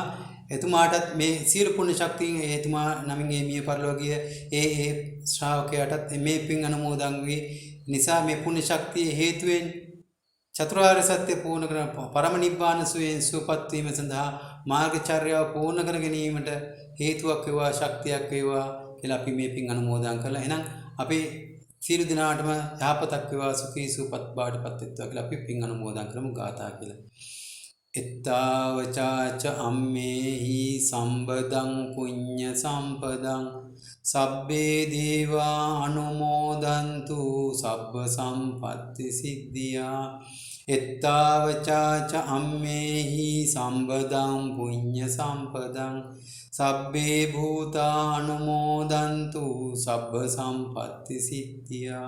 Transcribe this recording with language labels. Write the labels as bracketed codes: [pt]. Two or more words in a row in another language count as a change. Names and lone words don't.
[si] එතුමාටත් මේ සියලු පුණ්‍ය ශක්තියෙන් එතුමා නමින් මේ මිය පරලෝකීය ඒ ශ්‍රාවකයාටත් මේ පින් අනුමෝදන් වී නිසා මේ පුණ්‍ය ශක්තිය හේතුවෙන් චතුරාර්ය සත්‍ය පූර්ණ කරන පරම නිබ්බාන සුවයෙන් සුවපත් වීම සඳහා මාර්ගචර්යාව පූර්ණ කර ගැනීමට හේතුවක් වේවා ශක්තියක් වේවා කියලා අපි මේ පින් අනුමෝදන් කළා. එහෙනම් අපි සියලු දිනාටම යහපතක් වේවා සුඛී සුවපත් බවට පත් වෙත්වා කියලා අපි පින් අනුමෝදන් කරමු ගාථා කියලා. [pi] එත්තාවචාච අම්මේහි සම්බදං පුඤ්ඤ සම්පදං සබ්බේ දේවා අනුමෝදන්තු සබ්බ සම්පත්ති සිද්ධියා. එත්තාවචාච අම්මේහි සම්බදං පුඤ්ඤ සම්පදං සබ්බේ භූතා අනුමෝදන්තු සබ්බ සම්පත්ති සිද්ධියා.